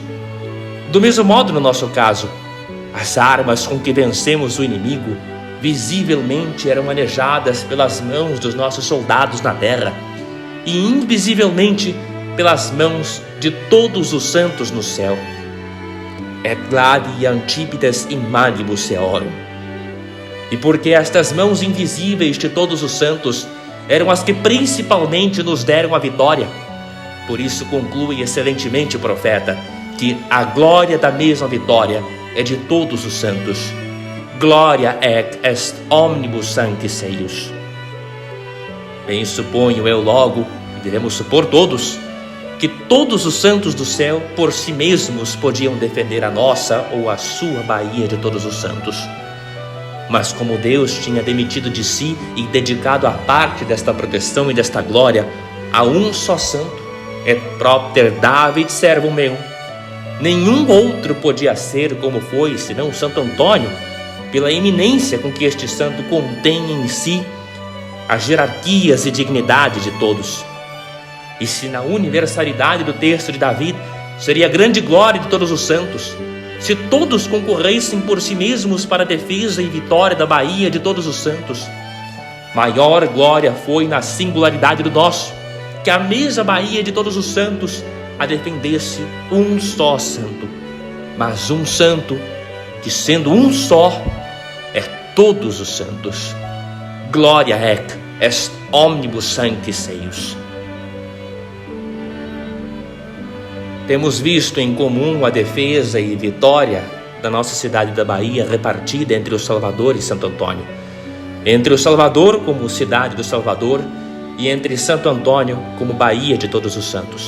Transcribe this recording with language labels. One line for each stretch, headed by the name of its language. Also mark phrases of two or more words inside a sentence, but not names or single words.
Portuguese: Do mesmo modo, no nosso caso, as armas com que vencemos o inimigo visivelmente eram manejadas pelas mãos dos nossos soldados na terra e invisivelmente pelas mãos de todos os santos no céu.
Latin: Et gladia antipites in manibus eorum.
Portuguese: E porque estas mãos invisíveis de todos os santos eram as que principalmente nos deram a vitória. Por isso conclui excelentemente o profeta que a glória da mesma vitória é de todos os santos.
Latin: Gloria ec est omnibus sanctis eius.
Portuguese: Bem, suponho eu logo, e devemos supor todos, que todos os santos do céu por si mesmos podiam defender a nossa ou a sua Baía de Todos os Santos. Mas como Deus tinha demitido de si e dedicado a parte desta proteção e desta glória a um só santo,
Latin: et propter David servum meum,
Portuguese: nenhum outro podia ser como foi, senão Santo Antônio, pela eminência com que este santo contém em si as hierarquias e dignidade de todos. E se na universalidade do texto de Davi seria a grande glória de todos os santos, se todos concorressem por si mesmos para a defesa e vitória da Baía de Todos os Santos, maior glória foi na singularidade do nosso, que a mesma Baía de Todos os Santos a defendesse um só santo, mas um santo que, sendo um só, é todos os santos.
Latin: Gloria ec est omnibus sanctis eius.
Portuguese: Temos visto em comum a defesa e vitória da nossa cidade da Bahia repartida entre o Salvador e Santo Antônio, entre o Salvador como cidade do Salvador e entre Santo Antônio como Baía de Todos os Santos.